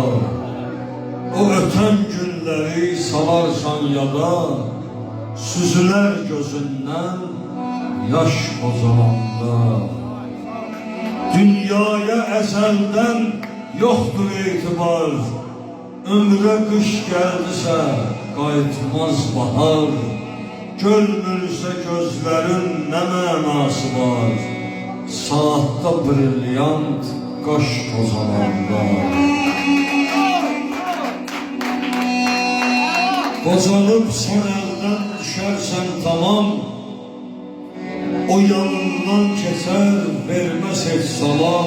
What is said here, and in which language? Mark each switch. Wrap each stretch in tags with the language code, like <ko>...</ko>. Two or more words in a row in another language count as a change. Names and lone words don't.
<tr>O öten günleri salarsan yada, süzüler gözünden yaş bozalanda. Dünyaya ezelden yoktur itibar, ömre kış geldiyse qayıtmaz bahar.</tr> <az>Görmürsə gözlərin nə mənası var, saatda brilyant qaş qozalanda. Qocalıb sən əldən düşərsən tamam, o yanından keçər verməz heç salam.</az>